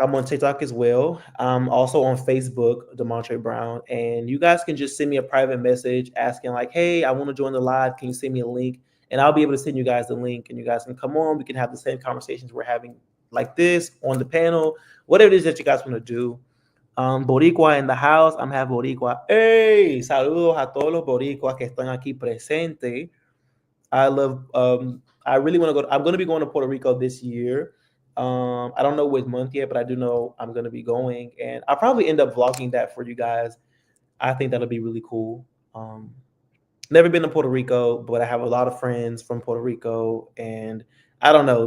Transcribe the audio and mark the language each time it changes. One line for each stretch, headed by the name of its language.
English: I'm on TikTok as well. I'm also on Facebook, Demontre Brown, and you guys can just send me a private message asking like, "Hey, I want to join the live. Can you send me a link?" And I'll be able to send you guys the link, and you guys can come on. We can have the same conversations we're having like this on the panel, whatever it is that you guys want to do. Boricua in the house. I'm having Boricua.
Spanish: Hey, saludos a todos los boricuas que están aquí presentes.
English: I love. I really want to go. I'm going to be going to Puerto Rico this year. I don't know which month yet, but I do know I'm going to be going, and I'll probably end up vlogging that for you guys. I think that'll be really cool. Um, Never been to Puerto Rico, but I have a lot of friends from Puerto Rico, and I don't know.